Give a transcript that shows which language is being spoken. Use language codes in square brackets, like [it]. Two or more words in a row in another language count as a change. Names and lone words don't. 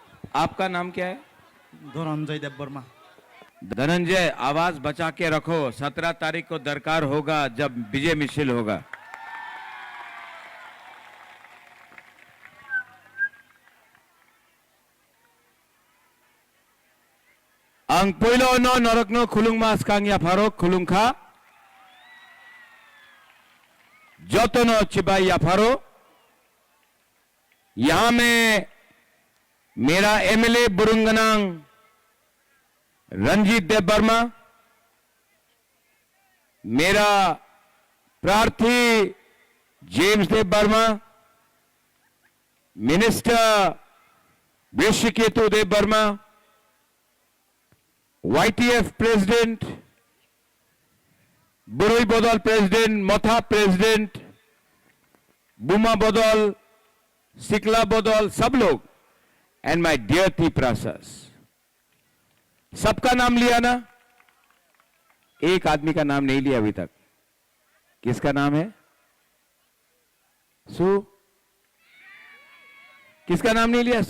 [hi] आपका नाम क्या है? धनंजय देव वर्मा। धनंजय, आवाज बचा के रखो। 17 तारीख को दरकार होगा जब विजय मिছিল होगा। [trp] Ang puilo no norokno khulung mas kang ya farok khulung kha jotono चिबाई या फारो। [hi] यहां में मेरा एमएलए बुरुंगनांग रंजीत देव वर्मा, मेरा प्रार्थी जेम्स देव वर्मा, मिनिस्टर वृषिकेतु देव वर्मा, YTF प्रेसिडेंट, बुरुई बदल प्रेसिडेंट, मथा प्रेसिडेंट, बुमा बदल, सिकला बदल, सब लोग, [en] and my dear Tiprasas, [hi] सबका नाम लिया ना? एक आदमी का नाम नहीं लिया अभी तक। किसका नाम है? सो किसका नाम नहीं लिया?